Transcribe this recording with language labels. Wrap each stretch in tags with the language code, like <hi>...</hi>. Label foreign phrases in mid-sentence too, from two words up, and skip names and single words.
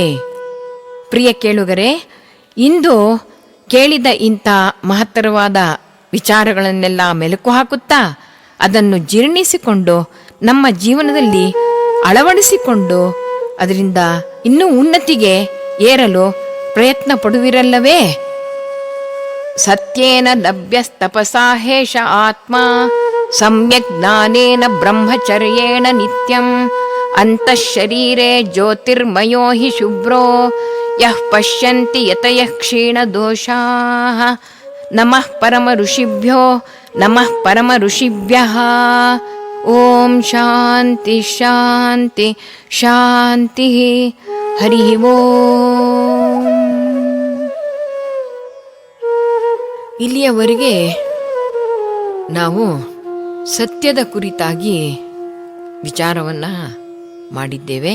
<kn>ಪ್ರಿಯ ಕೇಳುಗರೆ, ಇಂದು ಕೇಳಿದ ಇಂಥ ಮಹತ್ತರವಾದ ವಿಚಾರಗಳನ್ನೆಲ್ಲ ಮೆಲುಕು ಹಾಕುತ್ತಾ ಅದನ್ನು ಜೀರ್ಣಿಸಿಕೊಂಡು ನಮ್ಮ ಜೀವನದಲ್ಲಿ ಅಳವಡಿಸಿಕೊಂಡು ಅದರಿಂದ ಇನ್ನೂ ಉನ್ನತಿಗೆ ಏರಲು ಪ್ರಯತ್ನ ಪಡುವಿರಲ್ಲವೇ?</kn> <sa>ಸತ್ಯೇನ ಲಭ್ಯಸ್ತಪಸಾ ಹೇಷ ಆತ್ಮ ಸಮ್ಯಕ್ ಜ್ಞಾನೇನ ಬ್ರಹ್ಮಚರ್ಯೇಣ ನಿತ್ಯಂ ಅಂತಃಶರೀರೇ ಜ್ಯೋತಿರ್ಮಯೋ ಹಿ ಶುಭ್ರೋ ಯಃ ಪಶ್ಯಂತಿ ಯತಯಃ ಕ್ಷೀಣ ದೋಷಾಃ. ನಮಃ ಪರಮ ಋಷಿಭ್ಯೋ ನಮಃ ಪರಮ ಋಷಿಭ್ಯಃ. ಓಂ ಶಾಂತಿ ಶಾಂತಿ ಶಾಂತಿ. ಹರಿ ಓಂ.</sa> <kn>ಇಲ್ಲಿಯವರೆಗೆ ನಾವು ಸತ್ಯದ ಕುರಿತಾಗಿ ವಿಚಾರವನ್ನು ಮಾಡಿದ್ದೇವೆ.</kn>